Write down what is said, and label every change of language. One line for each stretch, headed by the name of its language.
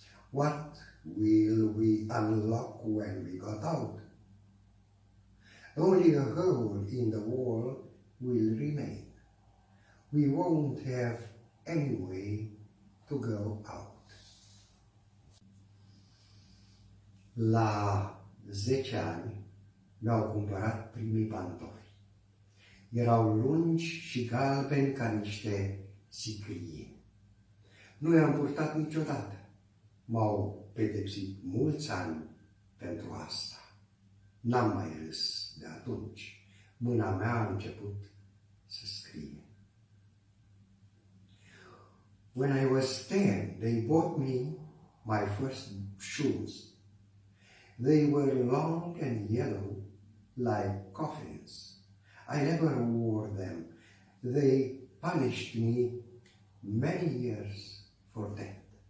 English: What will we unlock when we got out? Only a hole in the wall will remain. We won't have any way to go out.
Romanian: La 10 ani mi-au cumpărat primii pantofi. Erau lungi și galbeni ca niște sicrie. Nu i-am purtat niciodată. M-au pedepsit mulți ani pentru asta. N-am mai râs de atunci. Mâna mea a început să scrie.
English: When I was 10, they bought me my first shoes. They were long and yellow like coffins. I never wore them. They punished me many years for that.